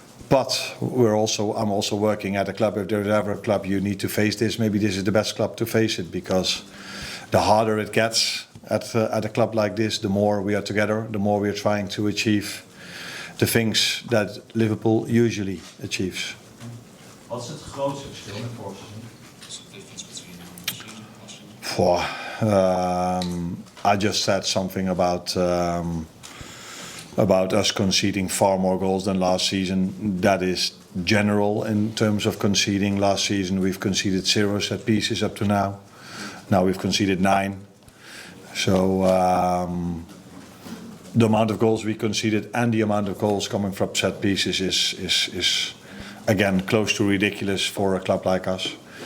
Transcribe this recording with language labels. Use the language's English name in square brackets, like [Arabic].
[English] But I'm also working at a club. If there is ever a club you need to face this, maybe this is the best club to face it, because the harder it gets at a club like this, the more we are together, the more we are trying to achieve the things that Liverpool usually achieves. [Dutch] Wat is het grootste verschil met vorig seizoen? [English] I just said something about us conceding far more goals than last season. That is general in terms of conceding. Last season we've conceded 0 set pieces up to now. Now we've conceded 9. So the amount of goals we conceded and the amount of goals coming from set pieces is again close to ridiculous for a club like us.